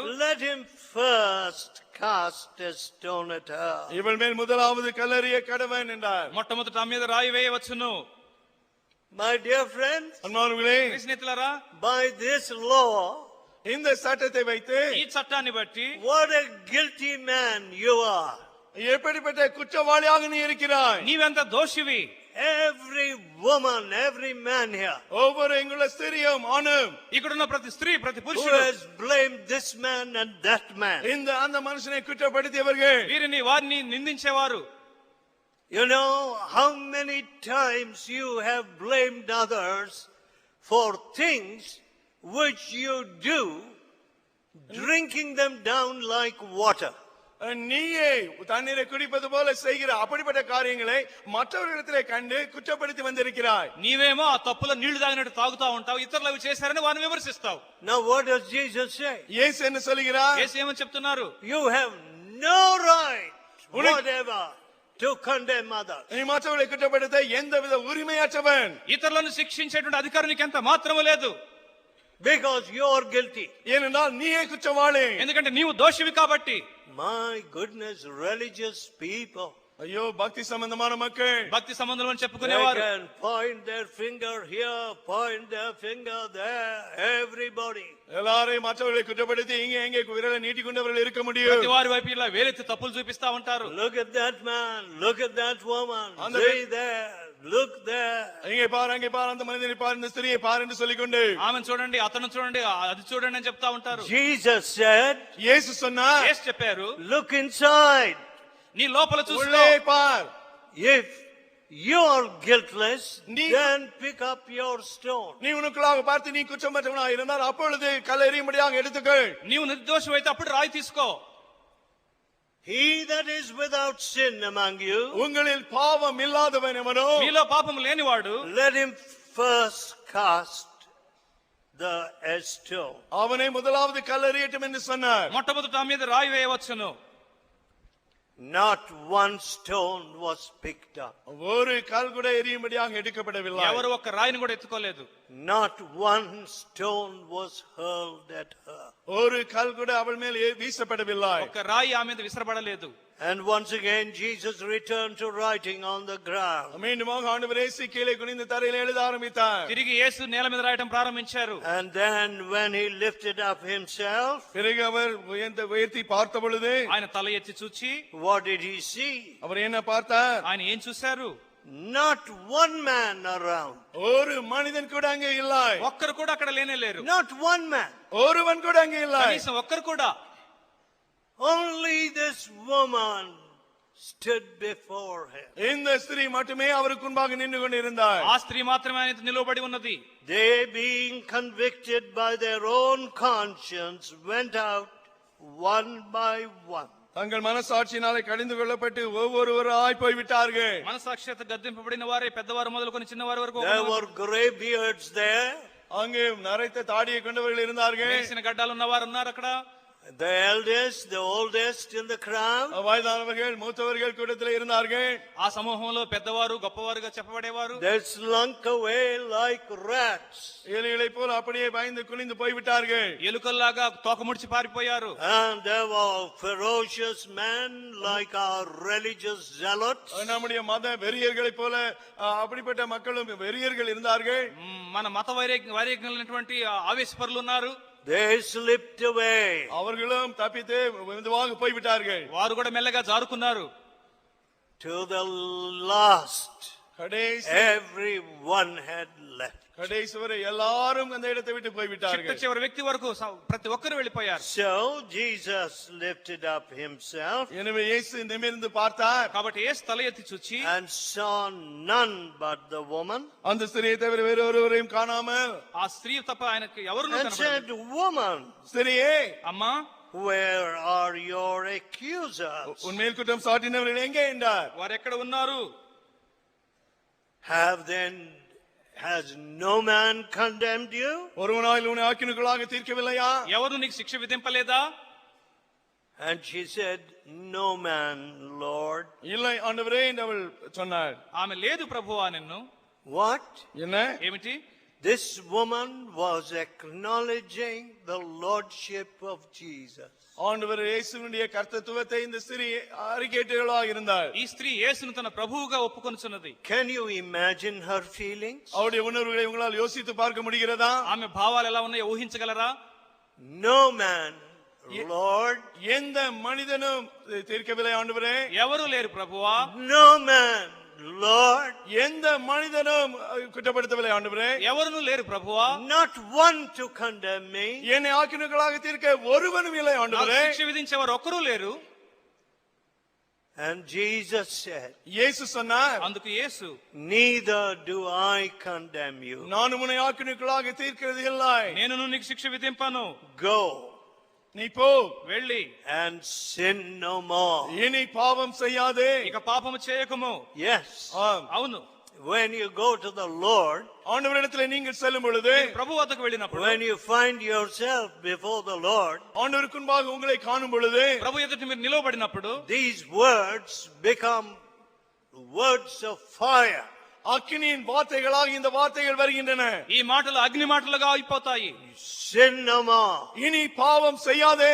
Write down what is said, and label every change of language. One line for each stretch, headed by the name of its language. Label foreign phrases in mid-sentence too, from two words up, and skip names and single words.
English: let him first cast a stone at her.
Tamil: இவள் மேல் முதலாவது கல்லறிய கடவன் என்றார்.
Telugu: మొట్టమొదట ఆమె మీద రాయి వేయవచ్చును.
English: My dear friends,
Tamil: அன்பானவர்களே,
Telugu: స్నేహితులారా,
English: by this law,
Tamil: இந்த சட்டத்தை வைத்து
Telugu: ఈ చట్టాన్ని బట్టి
English: what a guilty man you are.
Tamil: எப்படிப்பட்ட குற்றவாளியாக நீ இருக்கிறாய்.
Telugu: నీవెంత దోషివి.
English: Every woman, every man here
Tamil: ஒவ்வொரு எங்குள்ள ஸ்திரியும் ஆணும்
Telugu: ఇక్కడున్న ప్రతి స్త్రీ, ప్రతి
English: who
Telugu: పురుషుడు
English: has blamed this man and that man.
Tamil: இந்த அந்த மனுஷனை குற்றப்படுத்தியவர்கள்.
Telugu: వీరిని వారిని నిందించేవారు.
English: You know how many times you have blamed others for things which you do, drinking them down like water.
Tamil: நீயே தண்ணீரை குடிப்பது போல செய்கிற அப்படிப்பட்ட காரியங்களை மற்றவர்களிடத்திலே கண்டு குற்றப்படுத்தி வந்திருக்கிறாய்.
Telugu: నీవేమో ఆ తప్పులో నీళ్లు తాగినట్టు తాగుతా ఉంటావు, ఇతరులు అవి చేశారని వారిని విమర్శిస్తావు.
English: Now what does Jesus say?
Tamil: இயேசு என்ன சொல்கிறார்?
Telugu: యేసు ఏమని చెప్తున్నారు?
English: You have no right whatever to condemn others.
Tamil: நீ மற்றவர்களை குற்றப்படுத்த எந்தவித உரிமையற்றவன்.
Telugu: ఇతరులను శిక్షించేటువంటి అధికారం నీకు ఎంత మాత్రము లేదు.
English: Because you are guilty.
Tamil: ஏனென்றால் நீயே குற்றவாளி.
Telugu: ఎందుకంటే నీవు దోషివి కాబట్టి.
English: My goodness, religious people.
Tamil: ஐயோ, பக்தி சம்பந்தமான மக்கள்
Telugu: భక్తి సంబంధం అని
English: They
Telugu: చెప్పుకునేవారు
English: can point their finger here, point their finger there, everybody.
Tamil: எல்லாரையும் மற்றவர்களை குற்றப்படுத்தி இங்கே எங்கே விரலை நீட்டிக்கொண்டவர்கள் இருக்க முடியும்.
Telugu: ప్రతి వారి వైపు ఇలా వేలెత్తి తప్పులు చూపిస్తా ఉంటారు.
English: Look at that man, look at that woman, On the see there, look there.
Tamil: இங்கே பாரு, அங்கே பாரு, அந்த மனிதனை பாரு, இந்த ஸ்திரியை பாரு என்று சொல்லிக்கொண்டு
Telugu: ఆమెను చూడండి, అతను చూడండి, అది చూడండి అని చెప్తా ఉంటారు.
English: Jesus said,
Tamil: இயேசு சொன்னார்,
Telugu: యేసు చెప్పారు,
English: look inside.
Telugu: నీ లోపల చూసుకో.
Tamil: உள்ளே பார்.
English: If you are guiltless, Nee- then pick up your stone.
Tamil: நீ உனக்குள்ளாக பார்த்து நீ குற்றமற்றவனாக இருந்தால் அப்பொழுது கல்லெறியும்படியாக எடுத்துக்கள்.
Telugu: నీవు నిర్దోషమైతే అప్పుడు రాయి తీసుకో.
English: He that is without sin among you,
Tamil: உங்களில் பாவம் இல்லாதவன் எவனோ
Telugu: మీలో పాపం లేనివాడు
English: let him first cast the stone.
Tamil: அவனை முதலாவது கல்லெறியட்டும் என்று சொன்னார்.
Telugu: మొట్టమొదట ఆ మీద రాయి వేయవచ్చును.
English: Not one stone was picked up.
Tamil: ஒரு கல் கூட எரியும்படியாக எடுக்கப்படவில்லை.
Telugu: ఎవరు ఒక్క రాయిని కూడా ఎత్తుకోలేదు.
English: Not one stone was hurled at her.
Tamil: ஒரு கல் கூட அவள் மேல் வீசப்படவில்லை.
Telugu: ఒక్క రాయి ఆమె మీద విసరబడలేదు.
English: And once again Jesus returned to writing on the ground.
Tamil: மீண்டுமாக ஆண்டவர் இயேசு கீழே குனிந்து தரையில் எழுத ஆரம்பித்தார்.
Telugu: తిరిగి యేసు నేల మీద రాయటం ప్రారంభించారు.
English: And then when he lifted up himself,
Tamil: பிறகு அவர் உயர்த்தி பார்த்த பொழுது
Telugu: ఆయన తల ఎత్తి చూచి
English: what did he see?
Tamil: அவர் என்ன பார்த்தார்?
Telugu: ఆయన ఏం చూశారు?
English: Not one man around.
Tamil: ஒரு மனிதன் கூட அங்கே இல்லை.
Telugu: ఒక్కరు కూడా అక్కడ లేనే లేరు.
English: Not one man.
Tamil: ஒருவன் கூட அங்கே இல்லை.
Telugu: కనీసం ఒక్కరు కూడా.
English: Only this woman stood before him.
Tamil: இந்த ஸ்திரீ மட்டுமே அவருக்கு முன்பாக நின்று கொண்டிருந்தாள்.
Telugu: ఆ స్త్రీ మాత్రమే ఆయన నిలబడి ఉన్నది.
English: They, being convicted by their own conscience, went out one by one.
Tamil: தங்கள் மனசாட்சியினாலே கடிந்து கொள்ளப்பட்டு ஒவ்வொருவராய் போய்விட்டார்கள்.
Telugu: మనసాక్షిత గద్దింపబడిన వారే పెద్దవారు మొదలుకొని చిన్నవారి వరకు
English: There were gray beards there.
Tamil: அங்கே நரைத்த தாடியை கொண்டவர்கள் இருந்தார்கள்.
Telugu: వేసిన గడ్డాలు ఉన్నవారు ఉన్నారు అక్కడ.
English: The eldest, the oldest in the crowd.
Tamil: வயதானவர்கள் மூத்தவர்கள் கூட்டத்தில் இருந்தார்கள்.
Telugu: ఆ సమూహంలో పెద్దవారు గొప్పవారుగా చెప్పబడేవారు.
English: They slunk away like rats.
Tamil: எலிகளை போல அப்படியே பயந்து குனிந்து போய்விட்டார்கள்.
Telugu: ఎలుకల్లాగా తోక ముడిచి పారిపోయారు.
English: And there were ferocious men like our religious zealots.
Tamil: நம்முடைய மத வெறியர்களைப் போல அப்படிப்பட்ட மக்களும் வெறியர்கள் இருந்தார்கள்.
Telugu: మన మత వైరాగ్యులైనటువంటి ఆవేశపరులు ఉన్నారు.
English: They slipped away.
Tamil: அவர்களும் தப்பித்து மெதுவாக போய்விட்டார்கள்.
Telugu: వారు కూడా మెల్లగా జారుకున్నారు.
English: To the last,
Tamil: கடைசி
English: everyone had left.
Tamil: கடைசி வரை எல்லாரும் அந்த இடத்தை விட்டு
Telugu: చిట్ట
Tamil: போய்விட்டார்கள்.
Telugu: చివరి వ్యక్తి వరకు ప్రతి ఒక్కరు వెళ్ళిపోయారు.
English: So Jesus lifted up himself
Tamil: எனவே இயேசு நிமிர்ந்து பார்த்தார்.
Telugu: కాబట్టి యేసు తల ఎత్తి చూచి
English: and saw none but the woman,
Tamil: அந்த ஸ்திரியை தவிர வேறு ஒருவரையும் காணாமல்
Telugu: ఆ స్త్రీ తప్ప ఆయనకి ఎవరు
English: and said, Woman,
Tamil: ஸ்திரியே,
Telugu: అమ్మా
English: where are your accusers?
Tamil: உன்மேல் குற்றம் சாட்டினவர்கள் எங்கே என்றார்.
Telugu: వారు ఎక్కడ ఉన్నారు?
English: Has no man condemned you?
Tamil: ஒருவனாய் உன்னை ஆக்கினைக்குள்ளாக தீர்க்கவில்லையா?
Telugu: ఎవరు నీకు శిక్ష విధింపలేదా?
English: And she said, No man, Lord.
Tamil: இல்லை ஆண்டவரே என்று அவள் சொன்னாள்.
Telugu: ఆమె లేదు ప్రభువా నిన్ను.
English: What?
Tamil: என்ன?
Telugu: ఏమిటి?
English: This woman was acknowledging the lordship of Jesus.
Tamil: ஆண்டவர் இயேசுவினுடைய கர்த்தத்துவத்தை இந்த ஸ்திரீ அறிக்கையிட்டவளாக இருந்தாள்.
Telugu: ఈ స్త్రీ యేసును తన ప్రభువుగా ఒప్పుకొనుచున్నది.
English: Can you imagine her feelings?
Tamil: அவருடைய உணர்வுகளை உங்களால் யோசித்து பார்க்க முடிகிறதா?
Telugu: ఆమె భావాలు ఎలా ఉన్నాయో ఊహించగలరా?
English: No man, Lord.
Tamil: எந்த மனிதனும் தீர்க்கவில்லை ஆண்டவரே.
Telugu: ఎవరు లేరు ప్రభువా?
English: No man, Lord.
Tamil: எந்த மனிதனும் குற்றப்படுத்தவில்லை ஆண்டவரே.
Telugu: ఎవరును లేరు ప్రభువా?
English: Not one to condemn me.
Tamil: என்னை ஆக்கினைக்குள்ளாக தீர்க்க ஒருவனும் இல்லை
Telugu: నాకు
Tamil: ஆண்டவரே.
Telugu: శిక్ష విధించేవారు ఒక్కరూ లేరు.
English: And Jesus said,
Tamil: இயேசு சொன்னார்,
Telugu: అందుకు యేసు
English: Neither do I condemn you.
Tamil: நான் உன்னை ஆக்கினைக்குள்ளாக தீர்க்கிறது இல்லை.
Telugu: నేను నీకు శిక్ష విధింపను.
English: Go
Tamil: நீ போ
Telugu: వెళ్ళి
English: and sin no more.
Tamil: இனி பாவம் செய்யாதே.
Telugu: ఇక పాపము చేయకము.
English: Yes.
Tamil: ஆம்.
Telugu: అవును.
English: When you go to the Lord,
Tamil: ஆண்டவரிடத்தில் நீங்கள் செல்லும் பொழுது,
Telugu: ప్రభు వద్దకు వెళ్ళినప్పుడు,
English: when you find yourself before the Lord,
Tamil: ஆண்டவருக்கு முன்பாக உங்களை காணும் பொழுது,
Telugu: ప్రభు ఎదుట మీరు నిలవబడినప్పుడు
English: these words become words of fire.
Tamil: அக்கினியின் வார்த்தைகளாக இந்த வார்த்தைகள் வருகின்றன.
Telugu: ఈ మాటలు అగ్ని మాటలుగా అయిపోతాయి.
English: Sin no more.
Tamil: இனி பாவம் செய்யாதே.